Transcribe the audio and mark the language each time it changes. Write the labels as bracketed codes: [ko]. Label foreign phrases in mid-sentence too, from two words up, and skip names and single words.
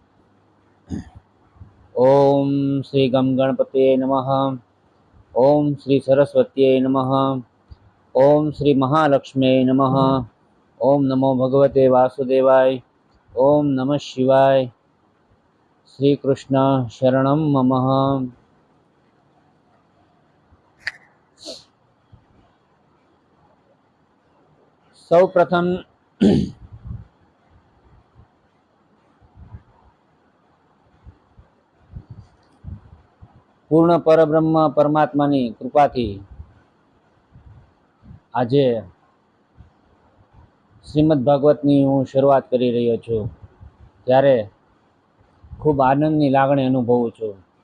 [sa] ॐ श्री गं गणपतये नमः। ॐ श्री सरस्वत्यै नमः। ॐ श्री महालक्ष्म्यै नमः। ॐ नमो भगवते वासुदेवाय। ॐ नमः शिवाय। श्रीकृष्ण शरणं मम। [gu] સૌ પ્રથમ પૂર્ણ પરબ્રહ્મ પરમાત્માની કૃપાથી આજે શ્રીમદ ભાગવતની હું શરૂઆત કરી રહ્યો છું, ત્યારે ખૂબ આનંદની લાગણી અનુભવું છું.